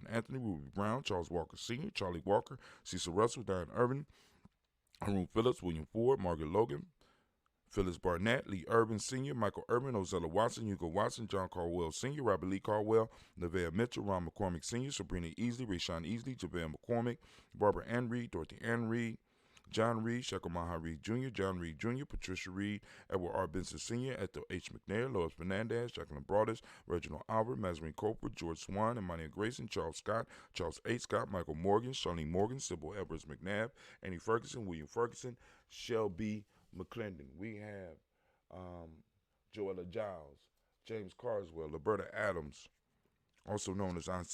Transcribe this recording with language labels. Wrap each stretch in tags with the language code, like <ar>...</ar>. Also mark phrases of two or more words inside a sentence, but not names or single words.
<en>Anthony, Ruby Brown, Charles Walker Sr., Charlie Walker, Cecil Russell, Diane Irvin, Haroon Phillips, William Ford, Margaret Logan, Phyllis Barnett, Lee Urban Sr., Michael Urban, Ozella Watson, Hugo Watson, John Caldwell Sr., Robert Lee Caldwell, Nevaeh Mitchell, Ron McCormick Sr., Sabrina Easley, Rayshawn Easley, Javale McCormick, Barbara Ann Reed, Dorothy Ann Reed, John Reed, Shekel Maha Reed Jr., John Reed Jr., Patricia Reed, Edward R. Benson Sr., Ethel H. McNair, Lois Fernandez, Jacqueline Broadus, Reginald Albert, Mazarine Coper, George Swan, Emmanuel Grayson, Charles Scott, Charles A. Scott, Michael Morgan, Charlene Morgan, Sybil Edwards McNabb, Annie Ferguson, William Ferguson, Shelby McClendon. We have Joella Giles, James Carswell, Roberta Adams, also known as Aunt Sis.</en>